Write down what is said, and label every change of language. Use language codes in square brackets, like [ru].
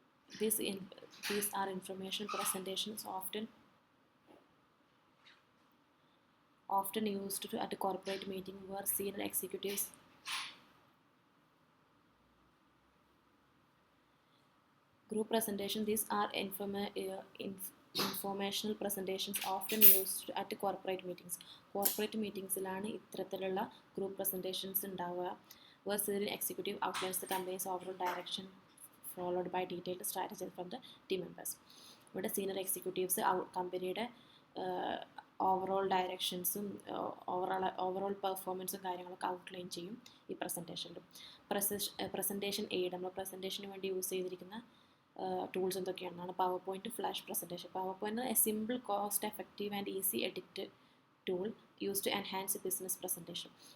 [en] These are information presentations often used at a corporate meeting where senior executives group presentation. These are informational presentations often used at corporate meetings. [ml] Corporate meetingsലാണ് ഇത്തരത്തിലുള്ള group presentations ഉണ്ടാവുക. [en] where senior executive outlines the company's overall direction followed by detailed strategy from the team members. [ml] ഇവിടെ senior executives കമ്പനിയുടെ overall ഡയറക്ഷൻസും overall പെർഫോമൻസും കാര്യങ്ങളൊക്കെ outline ചെയ്യും ഈ പ്രസൻറ്റേഷനിൽ. Presentation aid, നമ്മൾ പ്രസൻറ്റേഷന് വേണ്ടി യൂസ് ചെയ്തിരിക്കുന്ന tools എന്തൊക്കെയാണെന്നാണ് power point, flash presentation. [en] PowerPoint a simple, cost effective and easy edit tool use to enhance business presentation.